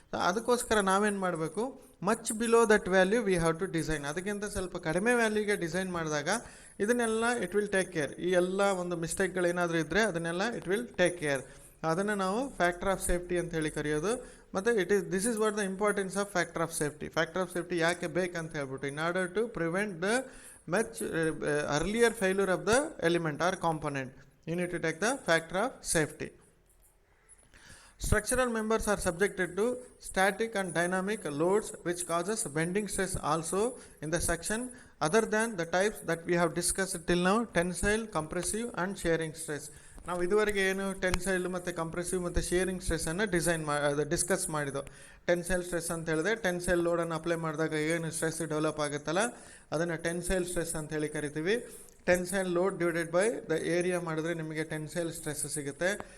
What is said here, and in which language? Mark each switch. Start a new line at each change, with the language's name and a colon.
Kannada: ಅದಕ್ಕೋಸ್ಕರ ನಾವೇನು ಮಾಡಬೇಕು,
English: Much below that value we have to design.
Kannada: ಅದಕ್ಕಿಂತ ಸ್ವಲ್ಪ ಕಡಿಮೆ ವ್ಯಾಲ್ಯೂಗೆ ಡಿಸೈನ್ ಮಾಡಿದಾಗ ಇದನ್ನೆಲ್ಲ
English: It will take care.
Kannada: ಈ ಎಲ್ಲ ಒಂದು ಮಿಸ್ಟೇಕ್ಗಳೇನಾದರೂ ಇದ್ದರೆ ಅದನ್ನೆಲ್ಲ ಇಟ್ ವಿಲ್ ಟೇಕ್ ಕೇರ್. ಅದನ್ನು ನಾವು ಫ್ಯಾಕ್ಟರ್ ಆಫ್ ಸೇಫ್ಟಿ ಅಂತ ಹೇಳಿ ಕರೆಯೋದು.
English: ಮತ್ತು this is what the importance of factor of safety.
Kannada: Factor of safety ಯಾಕೆ ಬೇಕಂತ ಹೇಳ್ಬಿಟ್ಟು,
English: In order to prevent the much earlier failure of the element or component, you need to take the factor of safety. Structural members are subjected to static and dynamic loads which causes bending stress also in the section other than the types that we have discussed till now, tensile, compressive and shearing stress.
Kannada: ನಾವು ಇದುವರೆಗೆ ಏನು tensile ಮತ್ತು compressive ಮತ್ತು sharing ಸ್ಟ್ರೆಸ್ಸನ್ನು discuss ಮಾಡಿದ್ದು. Tensile stress ಅಂತ ಹೇಳಿದ್ರೆ tensile ಲೋಡನ್ನು apply ಮಾಡಿದಾಗ ಏನು ಸ್ಟ್ರೆಸ್ ಡೆವಲಪ್ ಆಗುತ್ತಲ್ಲ ಅದನ್ನು ಟೆನ್ಸೈಲ್ ಸ್ಟ್ರೆಸ್ ಅಂತ ಹೇಳಿ ಕರಿತೀವಿ.
English: tensile load divided by the area
Kannada: ಮಾಡಿದ್ರೆ ನಿಮಗೆ
English: Tensile stress ಸಿಗುತ್ತೆ.